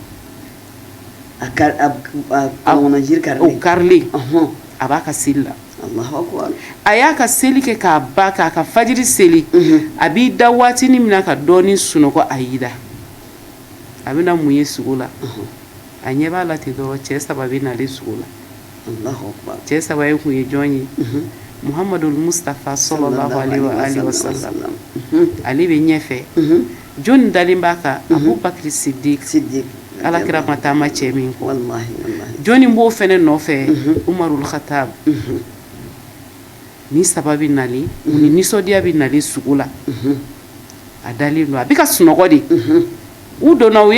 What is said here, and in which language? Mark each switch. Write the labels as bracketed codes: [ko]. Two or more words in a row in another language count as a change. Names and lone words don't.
[bm] o karilen a b'a ka seli la a y'a ka seli kɛ k'a ba k'a ka fajiri seli a b'i da waatini min na ka dɔɔni sunɔgɔ a y'i da a bɛna mun ye sugo la a ɲɛ b'a la ten dɔrɔn cɛ 3 bɛ nalen sugo la cɛ 3 ye kun ye jɔn ye Muhammadul Mustafa [ar] صلى الله عليه وسلم [bm] ale bɛ ɲɛfɛ jɔnni dalen b'a kan Abubakar Siddiq Alakira ma taama cɛ min kɔ jɔnni b'o fɛnɛ nɔfɛ Umarul Khattab ni 3 bɛ nalen u ni nisɔndiya bɛ nalen sugo la a dalen don a bɛ ka sunɔgɔ de u donna u